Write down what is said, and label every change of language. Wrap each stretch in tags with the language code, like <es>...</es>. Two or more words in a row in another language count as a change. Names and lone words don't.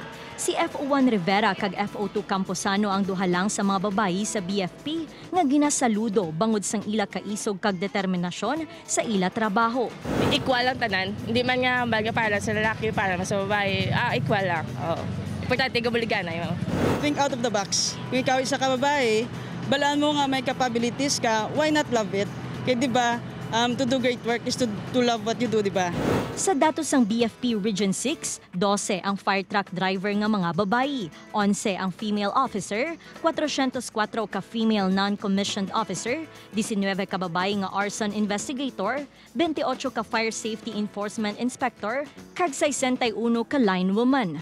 <hil>Si FO1 Rivera kag FO2 Camposano ang duha lang sa mga babayi sa BFP nga ginasaludo bangod sang ila kaisog kag determinasyon sa ila trabaho. Equal lang tanan, hindi man nga baga para sa lalaki, para sa babae, equal lang. Oo. Importante gabuligan na yun.</hil> <en>Think out of the box.</en> <hil>Kung ikaw isa ka babae, balaan mo nga may capabilities ka,</hil> <en>why not love it?</en> <hil>Kaya di ba,</hil> <en>to do great work is to love what you do,</en> <hil>di ba? Sa datos ng BFP Region 6, 12 ang</hil> <en>fire truck driver</en> <hil>nga mga babayi, 11 ang</hil> <en>female officer,</en> <hil>404 ka</hil> <en>female non-commissioned officer,</en> <hil>19 ka babayi nga</hil> <en>arson investigator,</en> <hil>28 ka</hil> <en>fire safety enforcement inspector,</en> <hil>kag 61 ka</hil> <en>line woman.</en>